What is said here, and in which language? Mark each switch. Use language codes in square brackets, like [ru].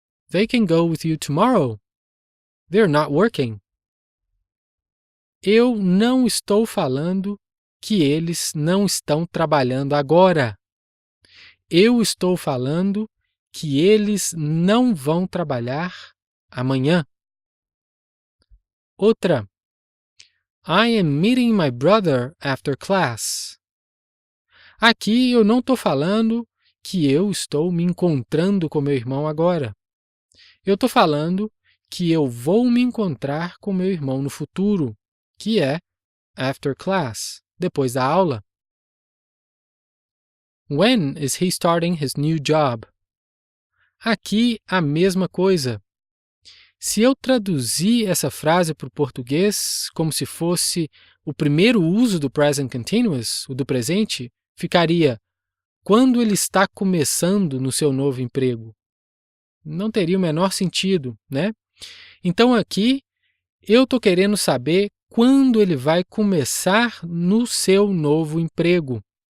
[en] They can go with you tomorrow. They're not working. [pt] Eu não estou falando que eles não estão trabalhando agora. Eu estou falando que eles não vão trabalhar amanhã. Outra. [en] I am meeting my brother after class. [pt] Aqui eu não estou falando que eu estou me encontrando com meu irmão agora. Eu estou falando que eu vou me encontrar com meu irmão no futuro, que é [en] after class, [pt] depois da aula. [en] When is he starting his new job? [pt] Aqui a mesma coisa. Se eu traduzir essa frase para o português como se fosse o primeiro uso do present continuous, o do presente, ficaria quando ele está começando no seu novo emprego. Não teria o menor sentido, né? Então aqui eu estou querendo saber quando ele vai começar no seu novo emprego.